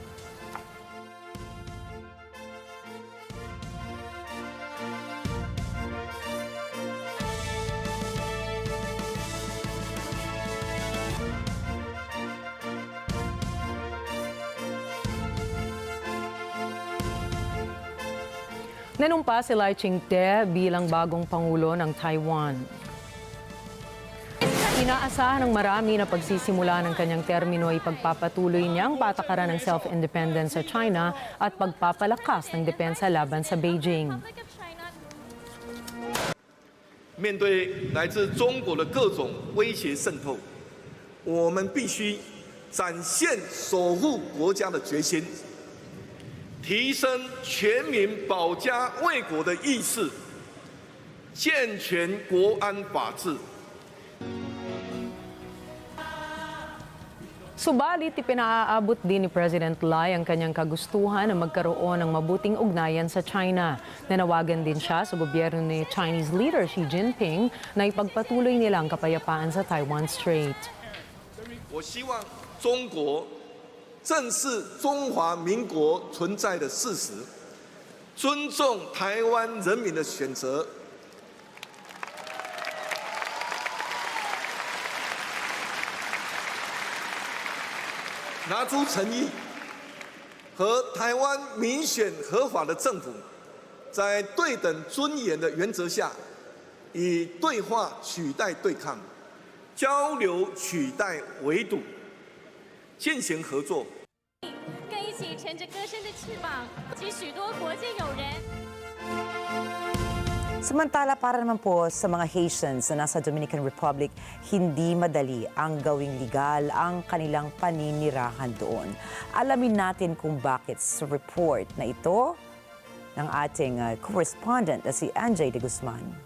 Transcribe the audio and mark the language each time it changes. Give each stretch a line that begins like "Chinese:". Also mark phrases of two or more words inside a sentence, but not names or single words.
Filipino: Nanumpa si Lai Ching-te bilang bagong Pangulo ng Taiwan. Inaasahan ng marami na pagsisimula ng kanyang termino ay pagpapatuloy niyang patakaran ng self-independence sa China at pagpapalakas ng depensa laban sa Beijing.
Chinese: 面对来自中国的各种威胁渗透，我们必须展现守护国家的决心。提升全民保家卫国的意识，健全国安法治。
Filipino: Subalit, ipinaaabot din ni President Lai ang kanyang kagustuhan na magkaroon ng mabuting ugnayan sa China. Nanawagan din siya sa gobyerno ni
English: Chinese leader
Filipino: Xi Jinping na ipagpatuloy nila ang kapayapaan sa Taiwan Strait.
Chinese: 我希望中国 正视中华民国存在的事实，尊重台湾人民的选择，拿出诚意，和台湾民选合法的政府，在对等尊严的原则下，以对话取代对抗，交流取代围堵。进行合作，更一起乘着歌声的翅膀，及许多国际友人。
Filipino: Samantala, para naman po sa mga Haitians na nasa Dominican Republic, hindi madali ang gawing legal ang kanilang paninirahan doon. Alamin natin kung bakit sa report na ito ng ating correspondent na si Anjay de Guzman.